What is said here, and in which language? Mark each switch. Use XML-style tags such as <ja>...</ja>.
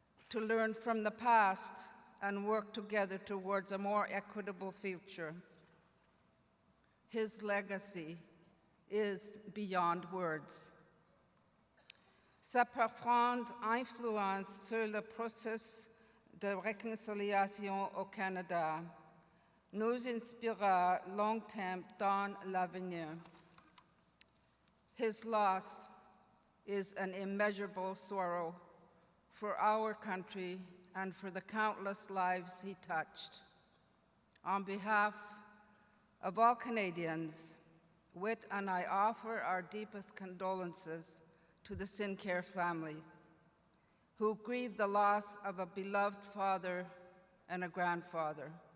<en>To learn from the past and work together towards a more equitable future. His legacy is beyond words.</en> <fr>Sa profonde influence sur le processus de réconciliation au Canada nous inspirera longtemps dans l'avenir.</fr> <en>His loss is an immeasurable sorrow for our country and for the countless lives he touched. On behalf of all Canadians, Whit and I offer our deepest condolences to the Sinclair family, who grieve the loss of a beloved father and a grandfather.</en>